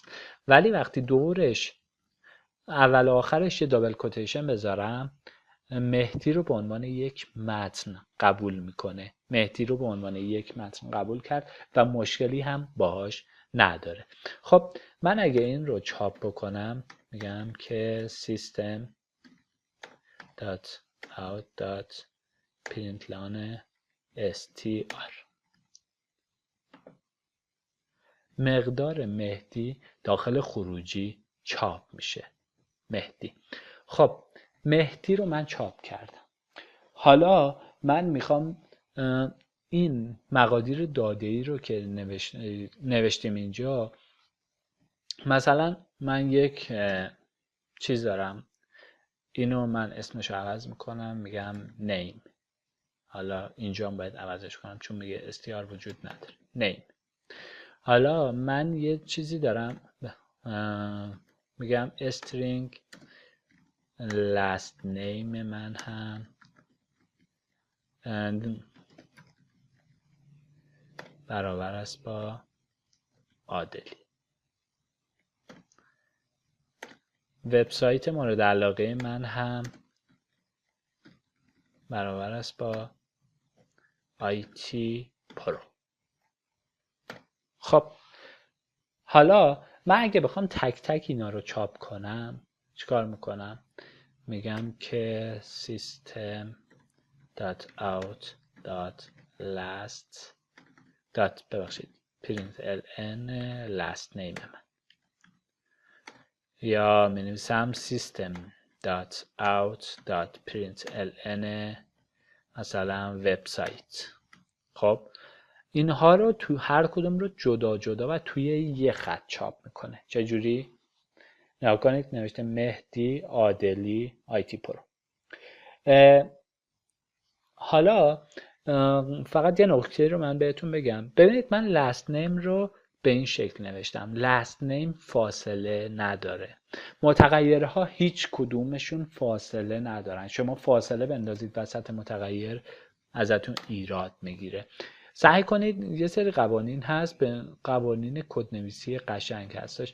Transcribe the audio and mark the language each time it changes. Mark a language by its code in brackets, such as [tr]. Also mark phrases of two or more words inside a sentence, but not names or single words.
[fa] ولی وقتی دورش اول و آخرش یه دابل کوتیشن بذارم، مهدی رو به عنوان یک متن قبول میکنه. مهدی رو به عنوان یک متن قبول کرد و مشکلی هم باهاش نداره. خب من اگه این رو چاپ بکنم میگم که [en] system dot out dot println str، [fa] مقدار مهدی داخل خروجی چاپ میشه. مهدی. خب مهدی رو من چاپ کردم. حالا من میخوام این مقادیر داده‌ای رو که نوشتیم اینجا، مثلا من یک چیز دارم، اینو من اسمش عوض میکنم، میگم name. حالا اینجا هم باید عوضش کنم چون میگه str وجود نداره. name. حالا من یه چیزی دارم میگم [en] string last name [fa] من هم برابر است با عادلی. وبسایت مورد علاقه من هم برابر است با IT پرو. خب حالا من اگه بخوام تک تک اینا رو چاپ کنم چیکار میکنم؟ میگم که [en] system dot out dot last dot println last name [fa] من، یا می نویسم [en] system dot out dot println [fa] مثلا وبسایت. خب اینها رو تو هر کدوم رو جدا جدا و توی یه خط چاپ میکنه. چجوری؟ نگاه کنید نوشته مهدی عادلی IT پرو. حالا فقط یه نکته رو من بهتون بگم. ببینید من [en] last name [fa] رو به این شکل نوشتم. [en] last name [fa] فاصله نداره. متغیرها هیچ کدومشون فاصله ندارن. شما فاصله بندازید وسط متغیر ازتون ایراد میگیره. سعی کنید، یه سری قوانین هست، به قوانین کدنویسی قشنگ هستش.